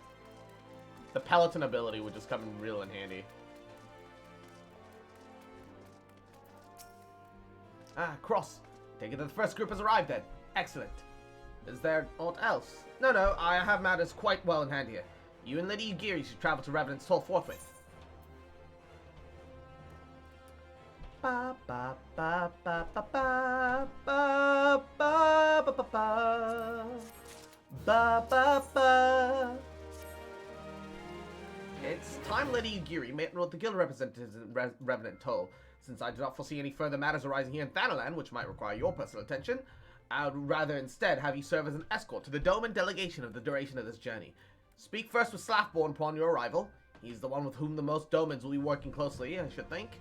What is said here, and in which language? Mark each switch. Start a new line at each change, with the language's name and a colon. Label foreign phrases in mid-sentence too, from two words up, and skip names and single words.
English: The Peloton ability would just come in real and handy. Ah, Cross. Take it that the first group has arrived then. Excellent. Is there aught else? No, I have matters quite well in hand here. You and Lady Ugiri should travel to Revenant's Toll forthwith. Ba ba ba ba ba ba ba ba ba ba ba ba ba ba. It's time, Lady Ugiri met with the guild representatives in Revenant Toll. Since I do not foresee any further matters arising here in Thanalan, which might require your personal attention, I would rather instead have you serve as an escort to the Doman delegation of the duration of this journey. Speak first with Slaffborn upon your arrival. He's the one with whom the most Domans will be working closely, I should think.